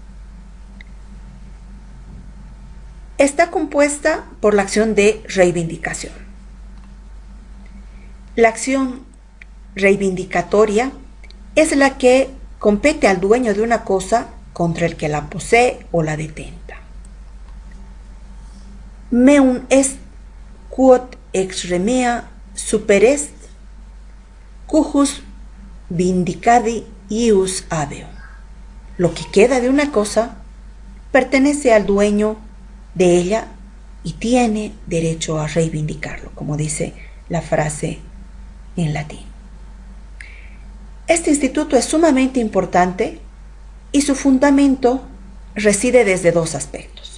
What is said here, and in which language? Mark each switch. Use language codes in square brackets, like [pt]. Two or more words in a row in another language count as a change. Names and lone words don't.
[es] Está compuesta por la acción de reivindicación. La acción reivindicatoria es la que compete al dueño de una cosa contra el que la posee o la detenta. [la] Meum est quod ex remea superest cujus vindicadi ius habeo. [es] Lo que queda de una cosa pertenece al dueño de ella y tiene derecho a reivindicarlo, como dice la frase en latín. Este instituto es sumamente importante y su fundamento reside desde dos aspectos.